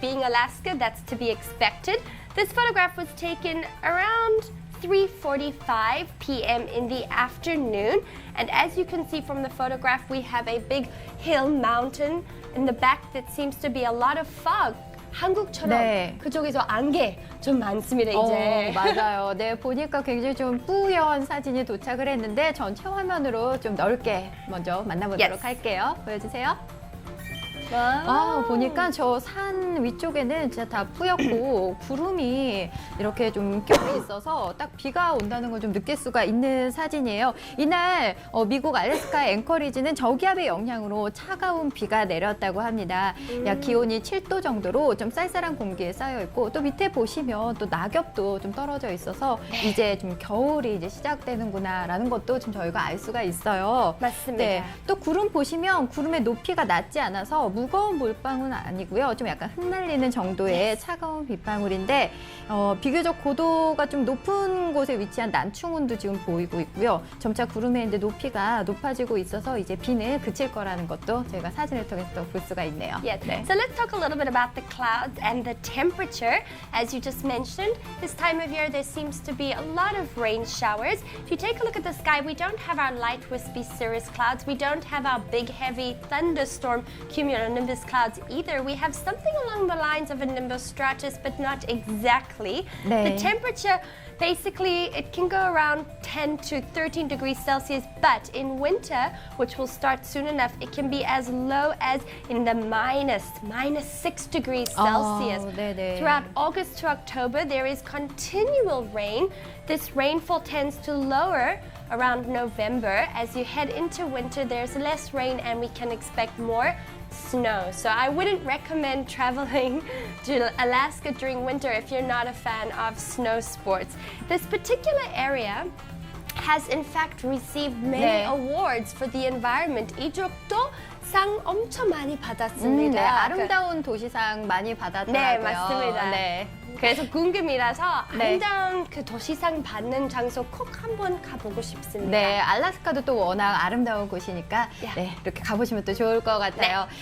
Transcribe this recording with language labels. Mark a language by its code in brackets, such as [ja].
[en] Being Alaska, that's to be expected. This photograph was taken around 3:45 p.m. in the afternoon. And as you can see from the photograph, we have a big hill mountain in the back that seems to be a lot of fog. [ko] 한국처럼 네. 그쪽에서 안개 좀 많습니다, 이제. 맞아요. 네, 보니까 굉장히 좀 뿌연 사진이 도착을 했는데 전체 화면으로 좀 넓게 먼저 만나보도록 [en] Yes. [ko] 할게요. 보여주세요. 와. 보니까 저 산 위쪽에는 진짜 다 뿌옇고 구름이 이렇게 좀 껴 있어서 딱 비가 온다는 걸 좀 느낄 수가 있는 사진이에요. 이날 미국 알래스카 앵커리지는 저기압의 영향으로 차가운 비가 내렸다고 합니다. 약 기온이 7도 정도로 좀 쌀쌀한 공기에 쌓여 있고 또 밑에 보시면 또 낙엽도 좀 떨어져 있어서 이제 좀 겨울이 이제 시작되는구나라는 것도 좀 저희가 알 수가 있어요. 맞습니다. 네, 또 구름 보시면 구름의 높이가 낮지 않아서 무거운 물방울은 아니고요. 좀 약간 흩날리는 정도의 차가운 빗방울인데 비교적 고도가 좀 높은 곳에 위치한 난충운도 지금 보이고 있고요. 점차 구름의 이제 높이가 높아지고 있어서 이제 비는 그칠 거라는 것도 저희가 사진을 통해서 또 볼 수가 있네요. [en] Yes. [ko] 네. [en] So let's talk a little bit about the clouds and the temperature. As you just mentioned, this time of year there seems to be a lot of rain showers. If you take a look at the sky, we don't have our light wispy cirrus clouds. We don't have our big heavy thunderstorm cumulonimbus clouds either. We have something along the lines of a nimbus stratus, but not exactly. [ko] 네. [en] The temperature, basically, it can go around 10 to 13 degrees Celsius, but in winter, which will start soon enough, it can be as low as in the minus 6 degrees Celsius. [ko] 네네. [en] Throughout August to October, there is continual rain. This rainfall tends to lower around November. As you head into winter, there's less rain and we can expect more snow. So I wouldn't recommend traveling to Alaska during winter if you're not a fan of snow sports. This particular area has in fact received many awards for the environment. [ko] 이쪽도 상 엄청 많이 받았습니다. 네, 아름다운 도시상 많이 받았더라고요. 네, 맞습니다. 네. 그래서 궁금이라서 네. 아름다운 그 도시상 받는 장소 꼭 한번 가보고 싶습니다. 네, 알래스카도 또 워낙 아름다운 곳이니까 네, 이렇게 가보시면 또 좋을 것 같아요.